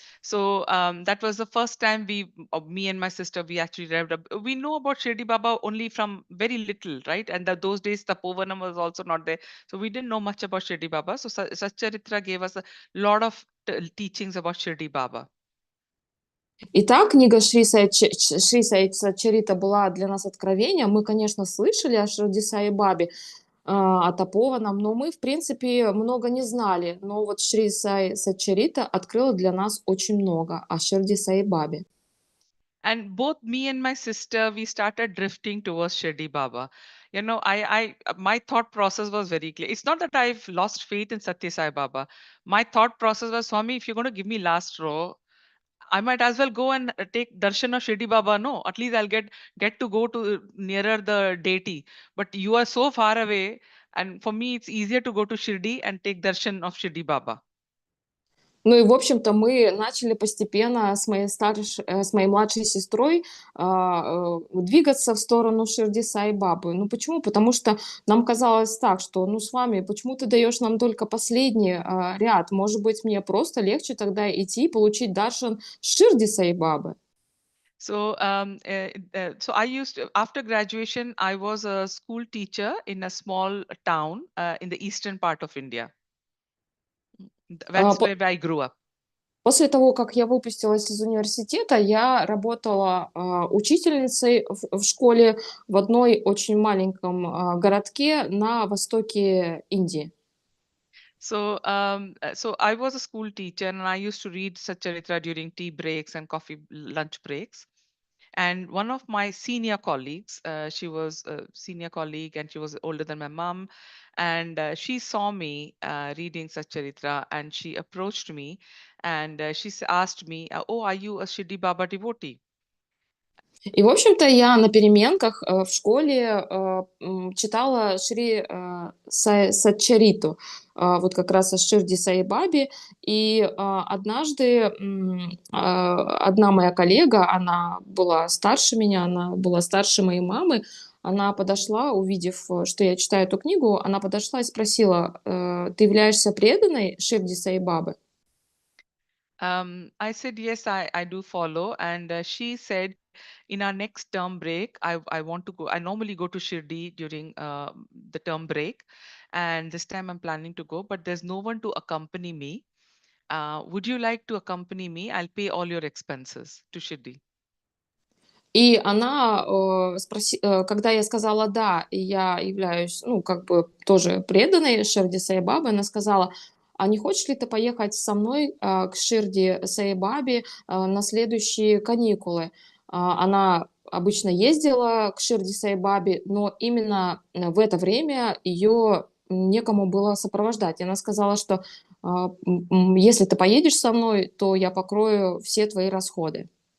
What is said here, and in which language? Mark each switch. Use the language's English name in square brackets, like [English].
[English] So that was the first time me and my sister, we actually read. We know about Shirdi Baba only from very little, right? And those days, Tapovanam was also not there. So we didn't know much about Shirdi Baba. So Satcharitra gave us a lot of teachings about Shirdi Baba. [Russian] Итак, книга Шри Сай Сачарита была для нас откровением. Мы, конечно, слышали о Ширди Сай Бабе, о Тапованом, но мы, в принципе, много не знали. Но вот Шри Сай Сачарита открыла для нас очень много о Ширди Сай Бабе. [English] And both me and my sister, we started drifting towards Shirdi Baba. My thought process was very clear. It's not that I've lost faith in Satya Sai Baba. My thought process was, Swami, if you're going to give me last row, I might as well go and take darshan of Shirdi Baba. No, at least I'll get to go to nearer the deity. But you are so far away, and for me, it's easier to go to Shirdi and take darshan of Shirdi Baba. [Russian] Ну и, в общем-то, мы начали постепенно с моей младшей сестрой двигаться в сторону Ширди Сай Бабы. Ну почему? Потому что нам казалось так, что, с вами, почему ты даешь нам только последний ряд? Может быть, мне просто легче тогда идти и получить даршан Ширди Сай Бабы. [English] So after graduation, I was a school teacher in a small town in the eastern part of India. That's where I grew up. [Russian] После того, как я выпустилась из университета, я работала учительницей в школе в одной очень маленьком городке на востоке Индии. [English] So I was a school teacher, and I used to read Satcharitra during tea breaks and coffee lunch breaks. And one of my senior colleagues, she was a senior colleague and she was older than my mom. And she saw me reading Satcharitra and she approached me and asked me, "Oh, are you a Shirdi Baba devotee?" [Russian] И, в общем-то, я на переменках в школе читала Сатчариту, вот как раз о Ширди Сай Бабе. И однажды одна моя коллега, она была старше меня, она была старше моей мамы, она подошла, увидев, что я читаю эту книгу, она подошла и спросила: ты являешься преданной Ширди Сай Бабы? [English] I said, yes, I do follow. And she said, in our next term break, I want to go. I normally go to Shirdi during the term break. And this time I'm planning to go, but there's no one to accompany me. Would you like to accompany me? I'll pay all your expenses to Shirdi. [Russian] И она, когда я сказала «да», и я являюсь, ну, как бы тоже преданной Ширди Сай Бабе, она сказала: а не хочешь ли ты поехать со мной к Ширди Сай Бабе на следующие каникулы? Она обычно ездила к Ширди Сай Бабе, но именно в это время ее некому было сопровождать. И она сказала, что если ты поедешь со мной, то я покрою все твои расходы.